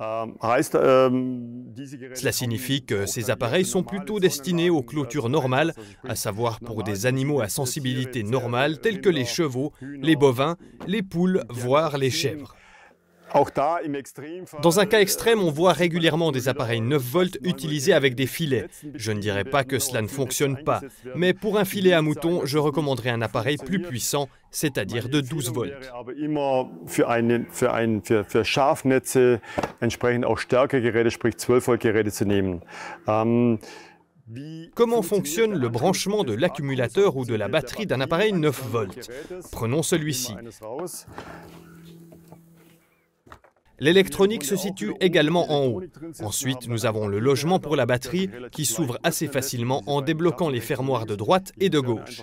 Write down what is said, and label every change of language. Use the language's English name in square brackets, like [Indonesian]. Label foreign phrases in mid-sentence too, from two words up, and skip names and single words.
[French] Cela signifie que ces appareils sont plutôt destinés aux clôtures normales, à savoir pour des animaux à sensibilité normale tels que les chevaux, les bovins, les poules, voire les chèvres. Dans un cas extrême, on voit régulièrement des appareils 9 volts utilisés avec des filets. Je ne dirais pas que cela ne fonctionne pas, mais pour un filet à mouton, je recommanderais un appareil plus puissant, c'est-à-dire de 12 volts. [German] Für Schafnetze entsprechend auch stärkere Geräte, sprich 12 Volt Geräte zu nehmen. [French] Comment fonctionne le branchement de l'accumulateur ou de la batterie d'un appareil 9 volts? Prenons celui-ci. L'électronique se situe également en haut. Ensuite, nous avons le logement pour la batterie qui s'ouvre assez facilement en débloquant les fermoirs de droite et de gauche.